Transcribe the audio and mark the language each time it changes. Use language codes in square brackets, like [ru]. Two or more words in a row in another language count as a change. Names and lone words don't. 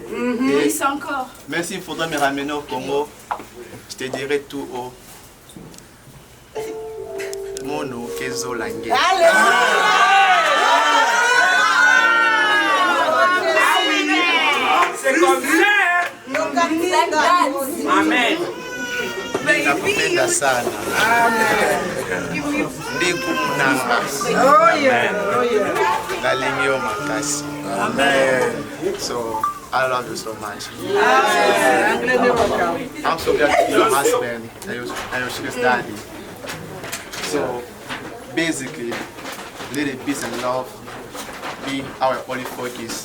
[fr] même s'il faudrait me ramener au Congo, je te dirai tout haut [ktu] mono kezolange. [fr] C'est comme ça. Amen. [sw] Nakupenda sana. Ndiku munanga. [ln] Ngalingi yo makasi. [fr] Amen. [en] So I love you so much. I'm so glad to be your husband and your sugar daddy. So basically, let it peace and love be our only focus.